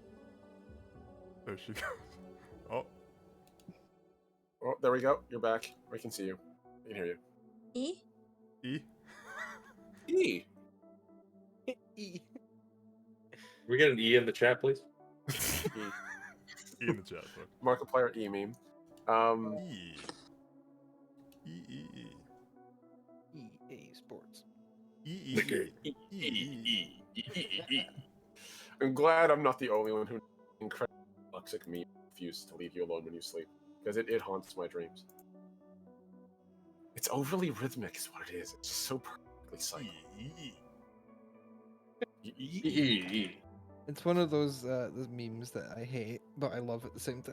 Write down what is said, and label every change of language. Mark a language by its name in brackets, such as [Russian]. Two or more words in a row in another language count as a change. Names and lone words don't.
[English] There she goes. Oh, Oh, there we go. You're back. We can see you. We can hear you. E? E. E. E. We get an E in the chat, please. E. E in the chat, fuck. Markiplier E meme. E. E E E. EA Sports. E E E. I'm glad I'm not the only one who incredibly toxic meme refuses to leave you alone when you sleep, because it haunts my dreams. It's overly rhythmic, is what it is. It's just so perfectly cycled. It's one of those memes that I hate, but I love at the same time.